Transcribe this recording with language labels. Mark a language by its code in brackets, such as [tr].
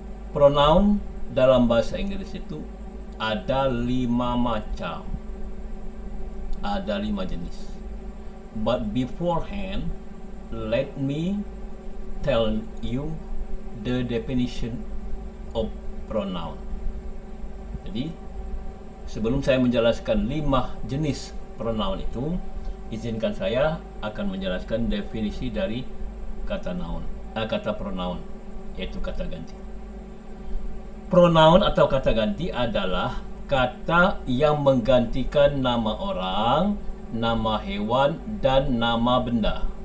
[id] Pronoun dalam bahasa Inggris itu ada 5 macam, ada 5 jenis. [en] But beforehand, let me tell you the definition of pronoun. [id] Jadi, sebelum saya menjelaskan 5 jenis pronoun itu, izinkan saya akan menjelaskan definisi dari kata pronoun, yaitu kata ganti. Pronoun atau kata ganti adalah kata yang menggantikan nama orang, nama hewan, dan nama benda.